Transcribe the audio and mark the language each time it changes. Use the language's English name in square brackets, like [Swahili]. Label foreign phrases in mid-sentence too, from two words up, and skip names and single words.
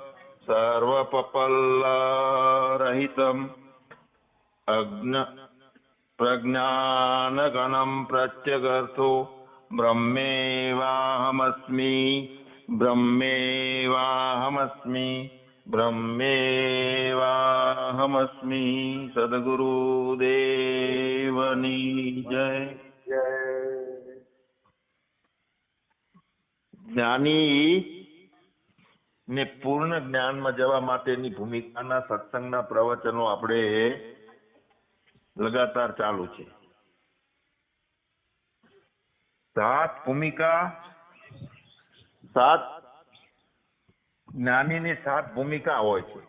[Sanskrit] सर्वपल्लरहितम् प्रज्ञानगणं प्रत्यगर्थो ब्रह्मेवाहमस्मि ब्रह्मेवाहमस्मि ब्रह्मेवाहमस्मि। [Gujarati] સદ્ગુરુદેવની જય। જ્ઞાની ને પૂર્ણ જ્ઞાનમાં જવા માટેની ભૂમિકાના સત્સંગના પ્રવચનો આપણે લગાતાર ચાલુ છે। 7 ભૂમિકા, 7 જ્ઞાનીની 7 ભૂમિકા હોય છે।